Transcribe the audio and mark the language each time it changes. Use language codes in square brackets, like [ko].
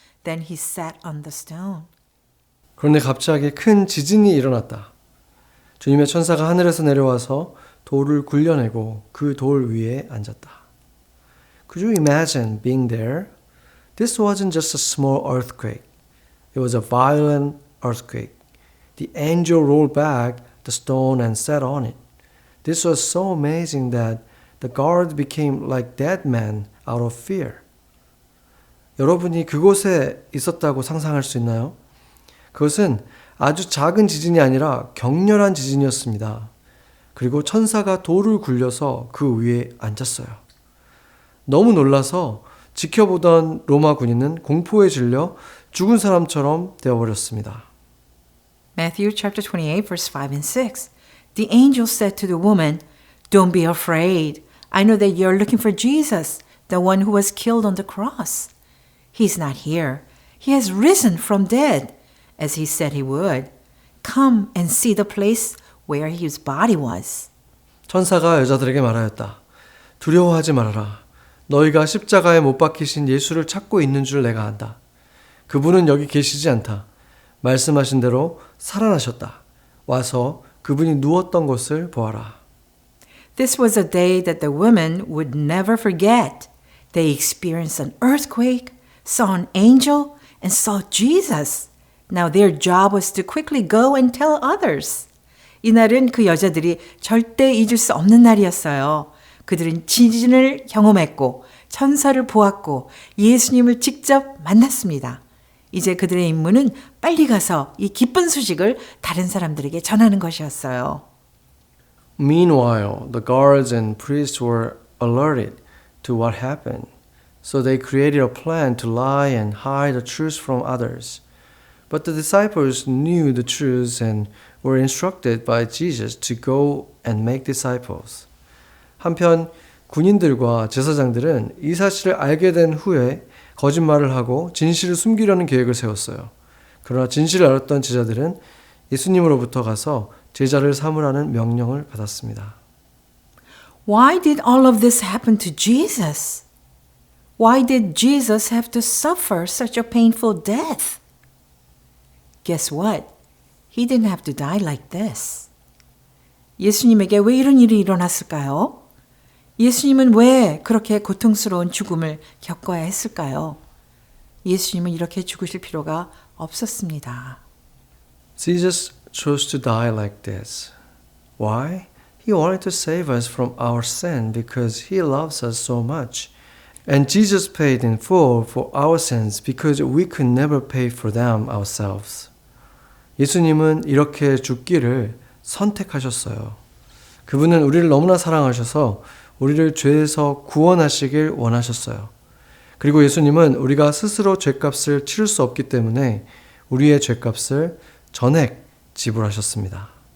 [en] Then he sat on the stone. [ko] 그런데 갑자기 큰 지진이 일어났다. 주님의 천사가 하늘에서 내려와서 돌을 굴려내고 그 돌 위에 앉았다. [en] Could you imagine being there? This wasn't just a small earthquake. It was a violent earthquake. The angel rolled back the stone and sat on it. This was so amazing that the guard became like dead men out of fear. [ko] 여러분이 그곳에 있었다고 상상할 수 있나요? 그것은 아주 작은 지진이 아니라 격렬한 지진이었습니다. 그리고 천사가 돌을 굴려서 그 위에 앉았어요. 너무 놀라서 지켜보던 로마 군인은 공포에 질려 죽은 사람처럼 되어버렸습니다. [en] Matthew chapter 28 verse 5 and 6. The angel said to the woman, "Don't be afraid. I know that you're looking for Jesus, the one who was killed on the cross. He's not here. He has risen from dead, as he said he would. Come and see the place where his body was. [ko] 천사가 여자들에게 말하였다. 두려워하지 말아라. 너희가 십자가에 못 박히신 예수를 찾고 있는 줄 내가 안다. 그분은 여기 계시지 않다. 말씀하신 대로 살아나셨다. 와서 그분이 누웠던 곳을 보아라. [en] This was a day that the women would never forget. They experienced an earthquake, saw an angel, and saw Jesus. Now their job was to quickly go and tell others. [ko] 이날은 그 여자들이 절대 잊을 수 없는 날이었어요. 그들은 지진을 경험했고 천사를 보았고 예수님을 직접 만났습니다. 이제 그들의 임무는 빨리 가서 이 기쁜 소식을 다른 사람들에게 전하는 것이었어요. [en] Meanwhile, the guards and priests were alerted to what happened. So they created a plan to lie and hide the truth from others. But the disciples knew the truth and were instructed by Jesus to go and make disciples. [ko] 한편 군인들과 제사장들은 이 사실을 알게 된 후에 거짓말을 하고 진실을 숨기려는 계획을 세웠어요. 그러나 진실을 알았던 제자들은 예수님으로부터 가서 제자를 삼으라는 명령을 받았습니다. [en] Why did all of this happen to Jesus? Why did Jesus have to suffer such a painful death? Guess what? He didn't have to die like this. [ko] 예수님에게 왜 이런 일이 일어났을까요? 예수님은 왜 그렇게 고통스러운 죽음을 겪어야 했을까요? 예수님은 이렇게 죽으실 필요가 없었습니다. [en] Jesus chose to die like this. Why? He wanted to save us from our sin because he loves us so much. And Jesus paid in full for our sins because we could never pay for them ourselves. [ko] 예수님은 이렇게 죽기를 선택하셨어요. 그분은 우리를 너무나 사랑하셔서 우리를 죄에서 구원하시길 원하셨어요. 그리고 예수님은 우리가 스스로 죄값을 치를 수 없기 때문에 우리의 죄값을 전액 지불하셨습니다.